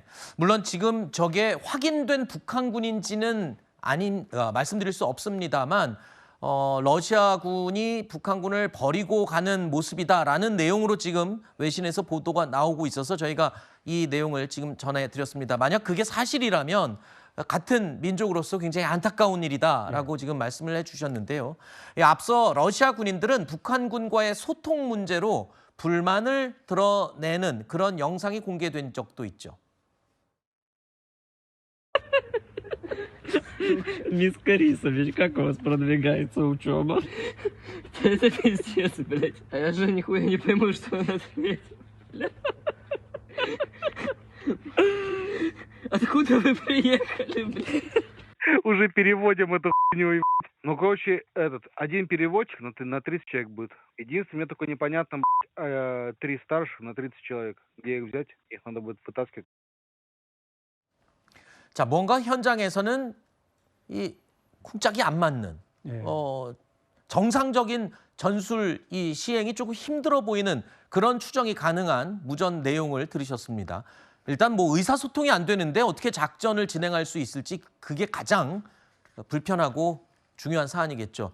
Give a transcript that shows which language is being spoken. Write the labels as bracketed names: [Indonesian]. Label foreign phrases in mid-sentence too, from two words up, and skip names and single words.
[Korean] 물론 지금 저게 확인된 북한군인지는 말씀드릴 수 없습니다만 러시아군이 북한군을 버리고 가는 모습이다라는 내용으로 지금 외신에서 보도가 나오고 있어서 저희가 이 내용을 지금 전해드렸습니다. 만약 그게 사실이라면 같은 민족으로서 굉장히 안타까운 일이다라고 지금 말씀을 해주셨는데요. 앞서 러시아 군인들은 북한군과의 소통 문제로 불만을 드러내는 그런 영상이 공개된 적도 있죠. [Russian] Мисс Борисович, как у вас продвигается учеба? Это пиздец, блядь. А я же нихуя не пойму, что он ответил. Бля. Откуда вы приехали, блядь? Уже переводим эту хуйню. Ну, короче, один переводчик на 30 человек будет. Единственное, мне только непонятно, 3 старших на 30 человек. Где их взять? Их надо будет вытаскивать. [Korean] 자, 뭔가 현장에서는 이 쿵짝이 안 맞는 예. 정상적인 전술 이 시행이 조금 힘들어 보이는 그런 추정이 가능한 무전 내용을 들으셨습니다. 일단 뭐 의사소통이 안 되는데 어떻게 작전을 진행할 수 있을지 그게 가장 불편하고 중요한 사안이겠죠.